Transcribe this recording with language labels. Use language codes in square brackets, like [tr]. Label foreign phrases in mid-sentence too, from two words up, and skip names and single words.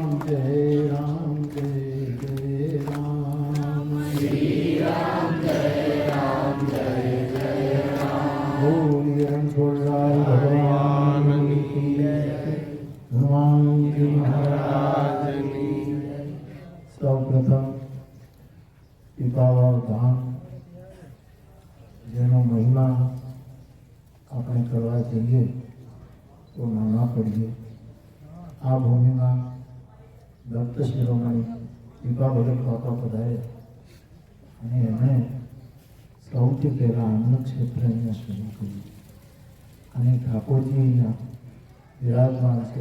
[hi] जय राम जय जय राम श्री राम जय राम जय जय राम बोल रणछोड़राय भगवान की हनुमान जी महाराज की [gu] સૌપ્રથમ પીપાવાવ ધામ જેનો મહિમા આપણે કરવા જઈએ તો નાના પડીએ. આ ભૂમિમાં દત્ત શિરોમણી પીપા ભગત બાપા પધાર્યા અને એમણે સૌથી પહેલાં અન્ન ક્ષેત્ર અહીંયા શરૂ કર્યું અને ઠાકોરજી અહીંયા વિરાજમાન છે.